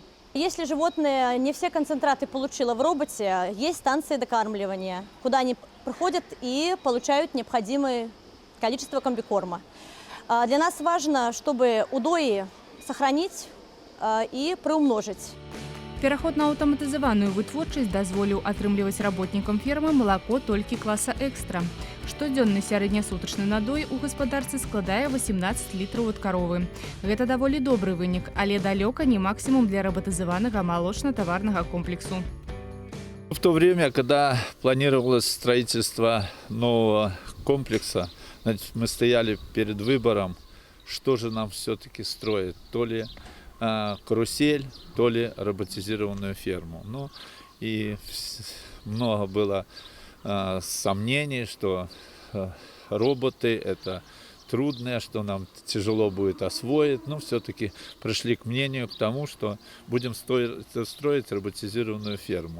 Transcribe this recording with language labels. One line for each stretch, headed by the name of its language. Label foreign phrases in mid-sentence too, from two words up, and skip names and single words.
Russian: Если животное не все концентраты получило в роботе, есть станции докармливания, куда они приходят и получают необходимое количество комбикорма. Для нас важно, чтобы удои сохранить и приумножить.
Belarusian: Пераход на аўтаматызаваную вытворчасць дазволіў атрымліваць работнікам фермы малако толькі класа экстра. Штодзённы сярэднесутачны надой у гаспадарцы складае 18 літраў ад каровы. Гэта даволі добры вынік, але далёка не максімум для рабатызаванага малочна-таварнага комплексу.
Russian: В то время, когда планировалось строительство нового комплекса, значит, мы стояли перед выбором, что же нам все-таки строить, то ли карусель, то ли роботизированную ферму. Ну, и много было сомнений, что роботы это трудное, что нам тяжело будет освоить, но все-таки пришли к мнению, к тому, что будем строить роботизированную ферму.